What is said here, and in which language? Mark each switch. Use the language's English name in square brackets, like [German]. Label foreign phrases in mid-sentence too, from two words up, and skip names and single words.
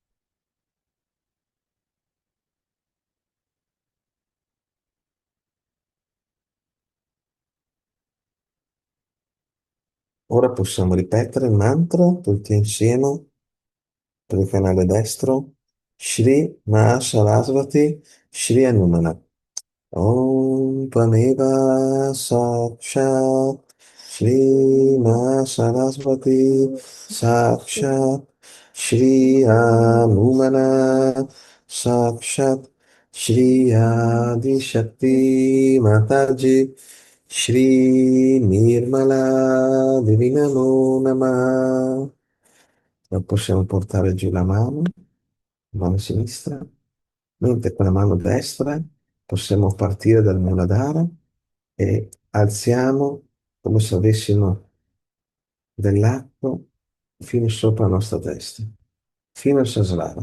[Italian] Ora possiamo ripetere il mantra tutti insieme per il canale destro. Shri Mahasarasvati Shri Anumana. [Sanskrit] Om Tvameva Sakshat Shri Mahasarasvati Sakshat Shri Anumana Sakshat Shri Adi Shakti Mataji Shri Nirmala Divinamo Namah. [Italian] Non possiamo portare giù la mano sinistra, mentre con la mano destra possiamo partire dal Muladhara e alziamo come se avessimo dell'acqua fino sopra la nostra testa, fino al Sasrara.